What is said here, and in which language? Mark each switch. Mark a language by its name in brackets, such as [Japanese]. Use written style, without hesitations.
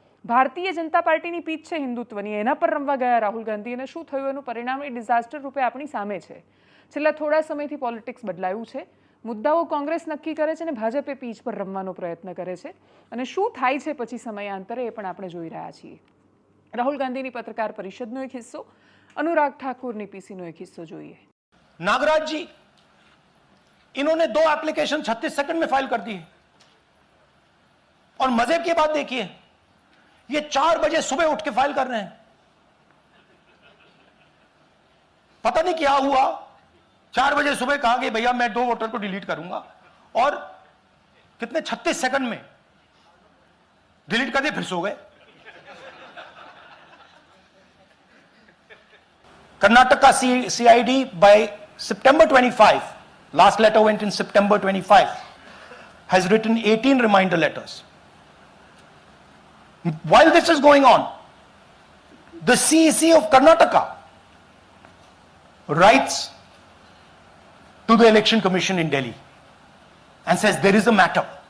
[Gujarati] ભારતીય જનતા પાર્ટીની પીચ છે હિન્દુત્વની, એના પર રમવા ગયા રાહુલ ગાંધી અને શું થયું એનું પરિણામ એ ડિઝાસ્ટર રૂપે આપણી સામે છે. છેલ્લા થોડા સમયથી પોલિટિક્સ બદલાયું છે. મુદ્દાઓ કોંગ્રેસ નક્કી કરે છે અને ભાજપે પીચ પર રમવાનો પ્રયત્ન કરે છે અને શું થાય છે પછી સમયાંતરે એ પણ આપણે જોઈ રહ્યા છીએ. રાહુલ ગાંધીની પત્રકાર પરિષદનો એક હિસ્સો, [Hindi] अनुराग ठाकुर ने पीसीनो एक हिस्सा [Gujarati] જોઈએ. [Hindi] नागराज जी, इन्होंने 2 एप्लीकेशन 36 सेकंड में फाइल कर दी है और मजे की बात देखिए, ये 4 बजे सुबह उठ के फाइल कर रहे हैं. पता नहीं क्या हुआ, 4 बजे सुबह कहा कि भैया मैं 2 वोटर को डिलीट करूंगा और कितने 36 सेकंड में डिलीट कर दिए, फिर सो गए. [English] Karnataka CID by September 25, last letter went in September 25, has written 18 reminder letters. While this is going on, the CEC of Karnataka writes to the Election Commission in Delhi and says there is a matter.